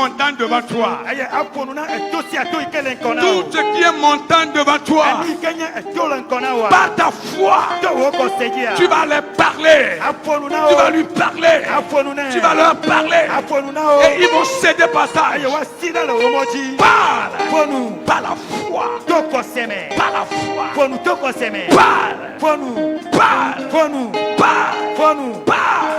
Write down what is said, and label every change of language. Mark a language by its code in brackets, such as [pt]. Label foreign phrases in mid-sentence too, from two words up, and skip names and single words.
[fr] montagne devant toi. [ee] eye aƒo nu na eto sia to yi ke le ŋkɔ na [fr] Tout [ee] wo [fr] ce qui est montagne devant toi, [ee] enu yi ke nye eto le ŋkɔ na woa [fr] par ta foi, [ee] to wo kɔse dzia [fr] tu vas les parler. [ee] aƒo nu na [fr] Tu vas [ee] wo [fr] lui parler. [ee] aƒo nu na [fr] Tu vas leur parler. [ee] aƒo nu na wo [fr] Et ils vont céder passage. [ee] eye woasi ɖe le wo mɔ dzi [fr] Parle [ee] ƒo nu [fr] par la foi. [ee] to kɔse me [fr] Par la foi. [ee] ƒo nu to kɔse me [fr] Parle. [ee] ƒo nu [fr] Parle. [ee] ƒo nu [fr] Parle. [ee] ƒo nu [fr] Parle.